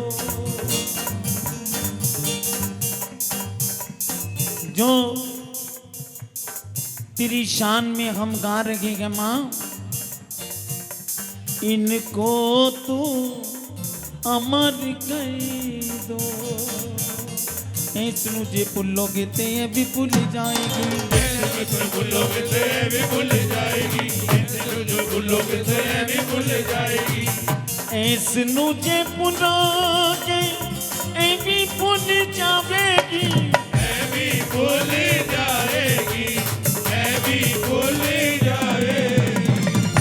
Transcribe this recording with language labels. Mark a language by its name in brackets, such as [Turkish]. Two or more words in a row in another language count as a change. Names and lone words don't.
[Hindi] जो तेरी शान में हम गा रहे हैं माँ इनको तू अमर कर दो [Punjabi] ਇਸਨੂੰ ਜੇ ਭੁਲੋਗੇ ਤੇ [Hindi] भी भूल जाएगी तुम भूलोगे तो ये भी भूल जाएगी जो भूलोगे तो ये भी भूल जाएगी [Punjabi] ਇਸਨੂੰ ਜੇ ਭੁਲੋਗੇ ਏ [Hindi] भी भूल जाएगी मैं भी भूल जाएगी मैं भी भूल जाएगी